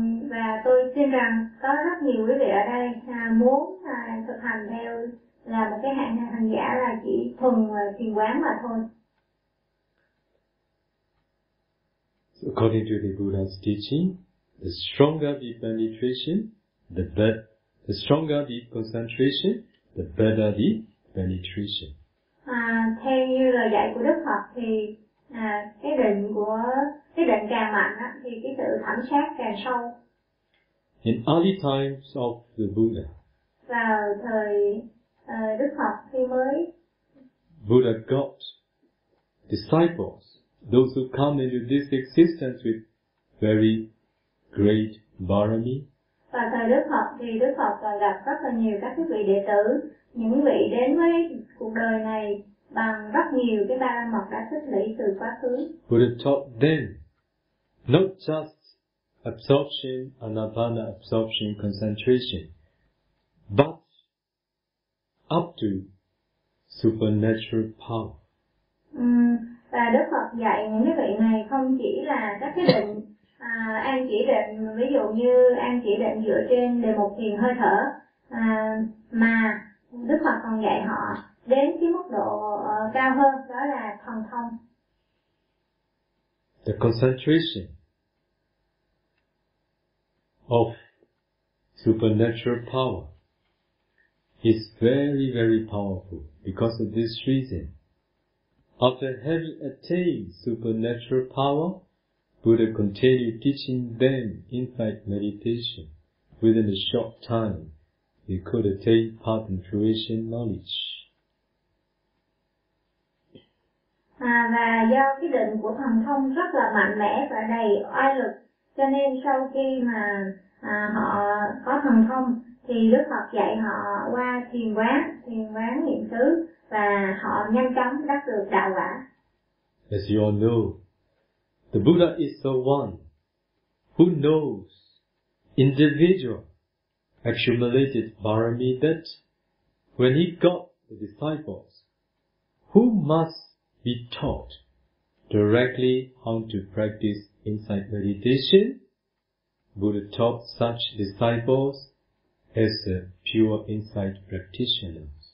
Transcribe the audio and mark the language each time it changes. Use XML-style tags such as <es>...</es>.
<vi>Và tôi tin rằng có rất nhiều quý vị ở đây muốn thực hành theo là một cái hạng hành giả là chỉ thuần thiền quán mà thôi.</vi> <en>So according to the Buddha's teaching, the stronger deep penetration, the better. The stronger the concentration, the better the penetration.</en> <vi>Theo như lời dạy của Đức Phật thì cái định càng mạnh á thì cái sự thẩm sát càng sâu.</vi> <en>In early times of the Buddha.</en> <vi>Vào thời Đức Phật khi mới.</vi> <en>Buddha got disciples, those who come into this existence with very great barami.</en> <vi>Và thời Đức Phật thì Đức Phật còn gặp rất là nhiều các quý vị đệ tử, những vị đến với cuộc đời này bằng rất nhiều cái ba la mật đã tích lũy từ quá khứ.</vi> <en>Buddha taught them not just absorption, anapana absorption, concentration, but up to supernatural power.</en> <vi>Và Đức Phật dạy những cái vị này không chỉ là các cái định an chỉ định, ví dụ như an chỉ định dựa trên đề mục thiền hơi thở, mà Đức Phật còn dạy họ đến cái mức độ cao hơn, đó là thần thông.</vi> <en>The concentration of supernatural power is very very powerful. Because of this reason, after having attained supernatural power, Buddha continued teaching them insight meditation. Within a short time, they could attain path and fruition knowledge.</en> <vi>Và do cái định của thần thông rất là mạnh mẽ và đầy oai lực, cho nên sau khi mà họ có thần thông, thì Đức Phật dạy họ qua thiền quán niệm xứ, và họ nhanh chóng đắc được đạo quả.</vi> <en>As you all know, the Buddha is the one who knows individual accumulated barami, that when he got the disciples, who must be taught directly how to practice insight meditation, Buddha taught such disciples as a pure insight practitioners.</en>